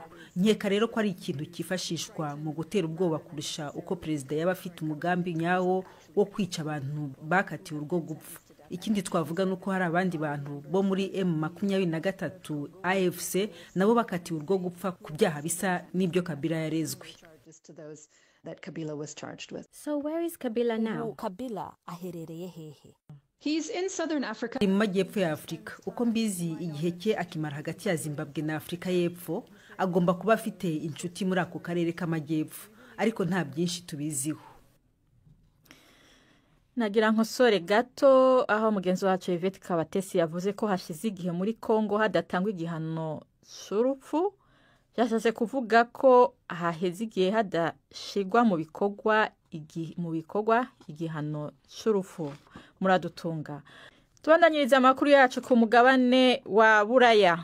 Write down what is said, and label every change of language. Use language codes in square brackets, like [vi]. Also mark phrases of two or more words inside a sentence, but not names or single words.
[rw] Nkeka rero ko ari ikintu kifashishwa mu gutera ubwoba kurusha uko perezida yaba afite umugambi nyawo wo kwica abantu bakatiwe urwo gupfa. Ikindi twavuga nuko hari abandi bantu bo muri M23 AFC nabo bakatiwe urwo gupfa ku byaha bisa n'ibyo Kabila yarezwe. [en] So where is Kabila now? [rw] Kabila aherereye hehe? Mu majyepfo ya Afurika. Uko mbizi igihe cye akimara hagati ya Zimbabwe na Afurika y'Epfo, agomba kuba afite inshuti muri ako karere k'amajyepfo, ariko nta byinshi tubiziho. [rn] Nagira nkosore gato aho mugenzi wacu Yvette Kabatesi yavuze ko hashize igihe muri Kongo hadatangwa igihano cy'urupfu. Yashatse kuvuga ko haheze igihe hadashigwa mu bikorwa igihano cy'urupfu. Muradutunga. tubandanyiriza amakuru yacu ku mugabane wa buraya.